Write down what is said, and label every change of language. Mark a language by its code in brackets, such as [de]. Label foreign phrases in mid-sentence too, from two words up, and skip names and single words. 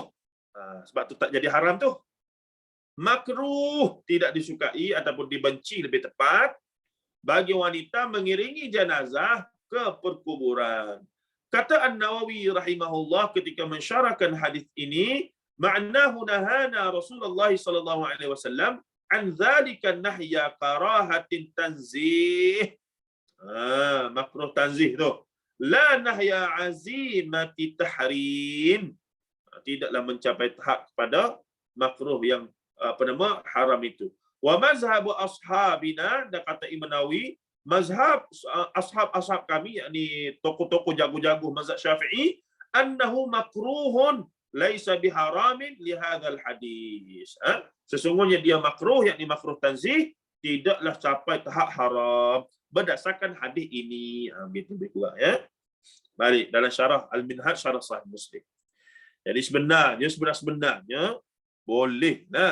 [ms] Sebab tu tak jadi haram tu. Makruh, tidak disukai ataupun dibenci lebih tepat, bagi wanita mengiringi jenazah ke perkuburan. Kata An-Nawawi rahimahullah ketika mensyarahkan hadis ini, [ar] معناه نهانا رسول الله صلى الله عليه وسلم عن ذلك نهي كراهة تنزيه. [ms] Makruh tanzih tu. [ar] لا نهي عزيمة تحريم. [ms] Tidaklah mencapai tahap kepada makruh yang haram itu. [ar] ومذهب أصحابنا, [ms] dan kata Imam Nawawi, mazhab ashab kami, yakni tokoh-tokoh jago-jago mazhab Syafi'i, [ar] أنه مكروه ليس بحرام لهذا الحديث. [ms] Sesungguhnya dia makruh, yakni makruh tanzih, tidaklah capai tahap haram berdasarkan hadis ini. Begitu lebih kurang ya. Balik dalam syarah Al-Minhaj syarah Sahih Muslim. Jadi sebenarnya bolehlah.